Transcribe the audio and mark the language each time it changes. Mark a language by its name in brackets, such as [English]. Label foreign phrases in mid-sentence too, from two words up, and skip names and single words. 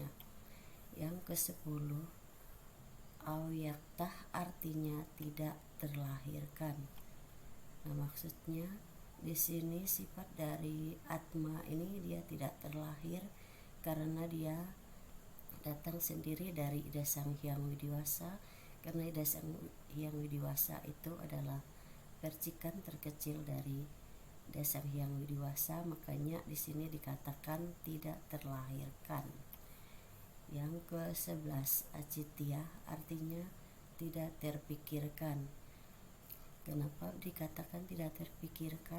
[Indonesian] Yang ke-10, awyaktah artinya tidak terlahirkan. Nah, maksudnya di sini sifat dari atma ini dia tidak terlahir karena dia datang sendiri dari Ida Sang Hyang Widiwasa, karena Ida Sang Hyang Widiwasa itu adalah percikan terkecil dari Ida Sang Hyang Widiwasa, makanya di sini dikatakan tidak terlahirkan. Yang ke-11, acitya artinya tidak terpikirkan. Kenapa dikatakan tidak terpikirkan?